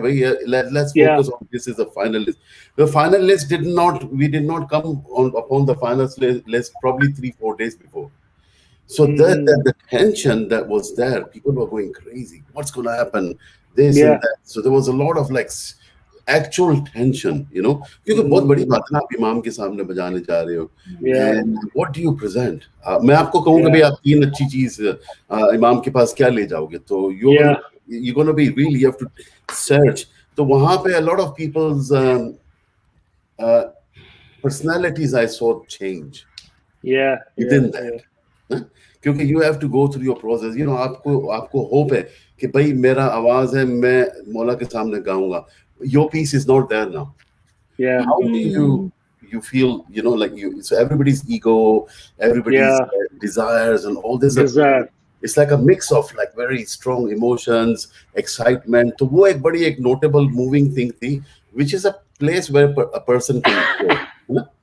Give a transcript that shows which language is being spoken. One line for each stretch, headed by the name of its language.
Hindi: कि भाई,
English: let's focus on this is the final list. The final list we did not come upon the final list probably 3-4 days before. So the tension that was there, people were going crazy. What's going to happen? This and that. So there was a lot of like actual tension, you know.
Hindi: क्योंकि बहुत बड़ी बात है ना, आप इमाम के सामने बजाने जा रहे हो.
English: And what do you present?
Hindi: मैं आपको कहूँ कि भाई आप 3 अच्छी चीज इमाम के पास क्या ले जाओगे?
English: तो you're gonna be really, you have to search. तो वहाँ पे a lot of people's personalities I saw change. Within that. क्योंकि you have to go through your process.
Hindi: You know, आपको hope है कि भाई मेरा आवाज है, मैं मौला के सामने गाऊंगा.
English: Your piece is not there now. How do you feel, you know, like so everybody's ego, everybody's desires and all this. It's like a mix of like very strong emotions, excitement.
Hindi: तो वो एक बड़ी एक notable moving thing थी,
English: which is a place where a person can go. You know?